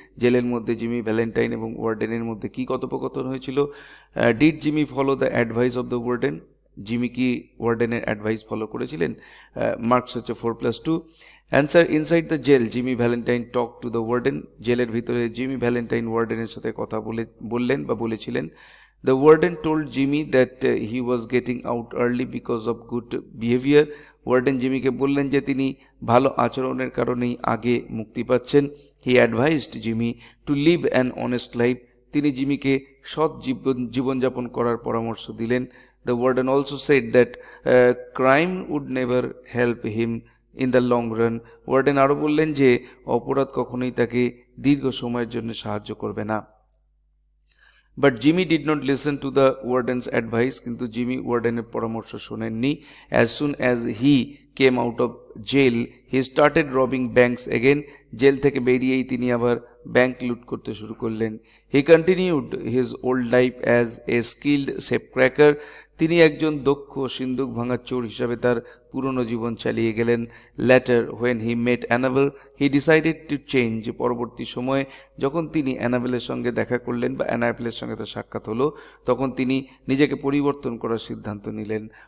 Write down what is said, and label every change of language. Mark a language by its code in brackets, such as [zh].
[bn] জেলের মধ্যে Jimmy Valentine এবং ওয়ার্ডেনের মধ্যে কি কথোপকথন হয়েছিল? [en] Did Jimmy follow the advice of the warden? [bn] Jimmy কি ওয়ার্ডেনের অ্যাডভাইস ফলো করেছিলেন? [en] Marks হচ্ছে 4+2। Answer, inside the jail Jimmy Valentine talk to the warden. [bn] জেলের ভিতরে জিমি ভ্যালেন্টাইন ওয়ার্ডেনের সাথে কথা বললেন বা বলেছিলেন। [en] The warden told Jimmy that he was getting out early because of good behavior. [bn] Warden জিমিকে বললেন যে তিনি ভালো আচরণের কারণেই আগে মুক্তি পাচ্ছেন। [en] He advised Jimmy to live an honest life. [bn] তিনি জিমিকে সৎ জীবনযাপন করার পরামর্শ দিলেন। [en] The warden also said that crime would never help him in the long run. [bn] Warden আরও বললেন যে অপরাধ কখনোই তাকে দীর্ঘ সময়ের জন্য সাহায্য করবে না। [en] But Jimmy did not listen to the warden's advice. [bn] কিন্তু জিমি ওয়ার্ডেনের পরামর্শ শোনেননি। [en] As soon as he came out of jail, he started robbing banks again. [bn] Jail থেকে বেরিয়েই তিনি আবার ব্যাংক লুট করতে শুরু করলেন। [en] He continued his old life as a skilled safe cracker. [bn] তিনি একজন দক্ষ সিন্দুক ভাঙার চোর হিসাবে তার পুরনো জীবন চালিয়ে গেলেন। [en] Later when he met Annabel he decided to change. [bn] পরবর্তী সময়ে যখন তিনি অ্যানাবেলের সঙ্গে দেখা করলেন বা অ্যানাবেলের সঙ্গে তার সাক্ষাৎ হলো, তখন তিনি নিজেকে পরিবর্তন করার সিদ্ধান্ত নিলেন।